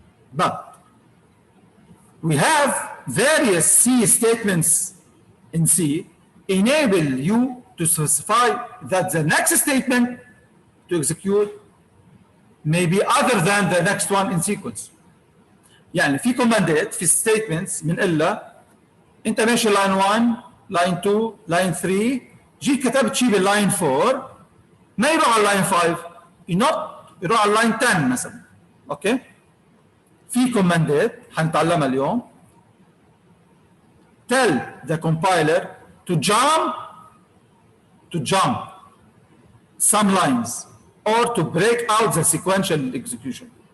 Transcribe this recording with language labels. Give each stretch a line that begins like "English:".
English: But we have various C statements in C enable you to specify that the next statement to execute may be other than the next one in sequence.
Arabic: يعني في كوماندات في statements من إلا أنت ماشي line 1 line 2 line 3 جيت كتبت شيء بالline 4 ما يروح على line 5 يروح على line 10 مثلا.
English: okay
Arabic: في كوماندات حنتعلمها اليوم
English: tell the compiler to jump some lines or to break out the sequential execution.